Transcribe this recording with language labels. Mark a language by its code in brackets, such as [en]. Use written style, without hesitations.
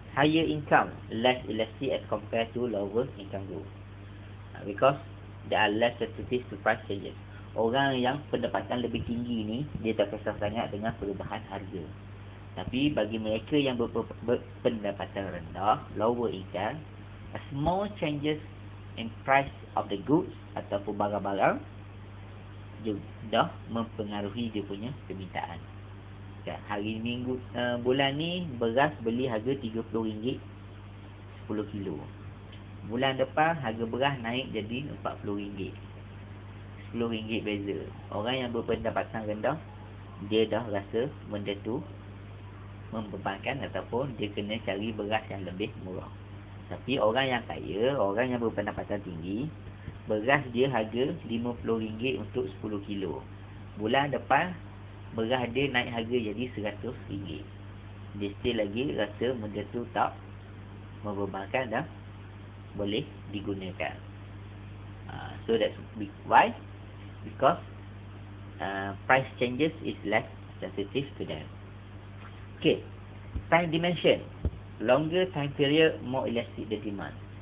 [en] Higher income, less elastic as compared to lower income group. Because they are less sensitive to price changes. [ms] Orang yang pendapatan lebih tinggi ni, dia tak kisah sangat dengan perubahan harga. Tapi bagi mereka yang berpendapatan rendah, lower income, a small changes in price of the goods ataupun barang-barang dah mempengaruhi dia punya permintaan. Hari minggu bulan ni beras beli harga RM30 10 kilo. Bulan depan harga beras naik jadi RM40. RM10 beza. Orang yang berpendapatan rendah, dia dah rasa benda tu membebankan ataupun dia kena cari beras yang lebih murah. Tapi orang yang kaya, orang yang berpendapatan tinggi, beras dia harga RM50 untuk 10 kilo. Bulan depan beras dia naik harga jadi RM100. Dia still lagi rasa benda tu tak membebankan dan boleh digunakan. [en] So that's why, because price changes is less sensitive to them. Okay, time dimension. Longer time period, more elastic the demand.